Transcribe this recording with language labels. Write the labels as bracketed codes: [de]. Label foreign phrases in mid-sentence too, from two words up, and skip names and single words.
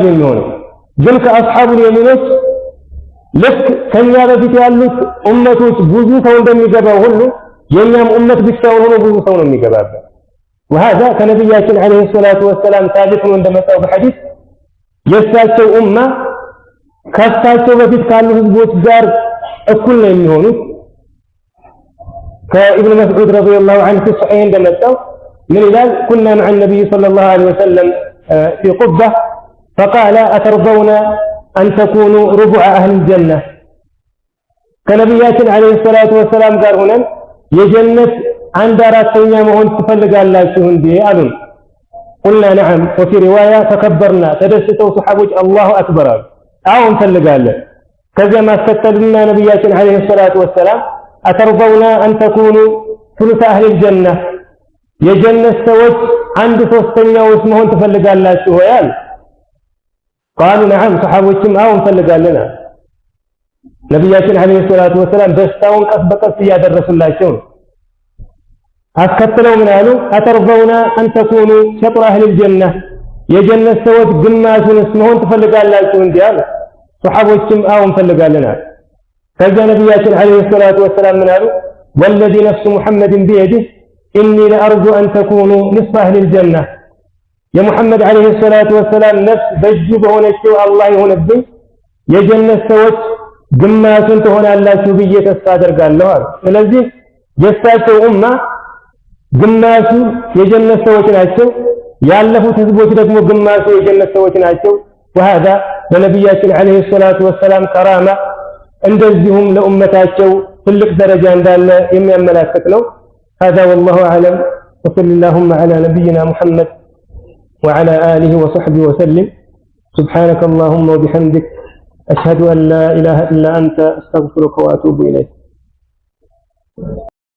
[am] የሚሆነው። ግን ከአስሐቡል የሚኖች ልክ ከኛ በፊት ያሉት ኡመቶች ብዙ ሰው እንደሚገባው ሁሉ የኛም ኡመት ብቻውን ሆኖ ብዙ ሰው ነው የሚገባበት። وهذا ከነብያችን [ar] عليه الصلاة والسلام [am] ታሪክ ነው እንደመጣው በሐዲስ የእሳቸው ኡማ ከእሳቸው በፊት ካሉ ህዝቦች ጋር እኩል ነው የሚሆኑት። ከኢብኑ መስዑድ [ar] رضي الله عنه [am] ሶሒህ እንደመጣው ምን ይላል? [ar] كنا مع النبي صلى الله عليه وسلم في قبة فقال أترضون أن تكونوا ربع أهل الجنة ከነብያችን عليه الصلاة [am] ወሰላም ጋር ሆነን የጀነት አንድ አራተኛ መሆን ትፈልጋላችሁ እንዴ አሉን። [ar] قلنا نعم وفي رواية تكبرنا تدستوا صحابوች الله أكبر [am] አዎ እንፈልጋለን። ከዚያ ማስከተልና ነብያችን [ar] عليه الصلاة والسلام أترضون أن تكونوا ثلث أهل الجنة [am] የጀነት ሰዎች አንድ ሶስተኛውስ መሆን ትፈልጋላችሁ ወይ አሉ። [ar] قالوا نعم [am] صحابዎችም አዎ እንፈልጋለን። ነብያችን [ar] عليه الصلاة والسلام [am] ደስታውን ቀስ በቀስ እያደረሱላቸው አስከትለው ምን አሉ? [ar] أترضون أن تكونوا شطر أهل الجنة [am] የጀነት ሰዎች ግማሹንስ መሆን ትፈልጋላችሁ እንዴ አሉ። ሱሐቦችም አዎ እንፈልጋለን አሉ። ከዚያ ነብያችን [ar] عليه الصلاة والسلام [am] ምን አሉ? [ar] والذي نفس محمد بيده إني لأرجو أن تكونوا نصف أهل الجنة የሙሐመድ عليه الصلاة والسلام [am] ነፍስ በእጁ በሆነችው አላህ ይሁንብኝ የጀነት ሰዎች ግማሹን ትሆናላችሁ ብዬ ተስፋ አደርጋለሁ አሉ። ስለዚህ የእሳቸው ኡማ ግማሹ የጀነት ሰዎች ናቸው። ያለፉት ህዝቦች ደግሞ ግማሹ የጀነት ሰዎች ናቸው። [ar] وهذا በነብያችን عليه الصلاة والسلام [am] ከራማ እንደዚሁም ለኡመታቸው ትልቅ ደረጃ እንዳለ የሚያመላክት ነው። [ar] هذا والله أعلم وصلى اللهم على نبينا محمد وعلى آله وصحبه وسلم سبحانك اللهم وبحمدك أشهد أن لا إله إلا أنت أستغفرك وأتوب إليك.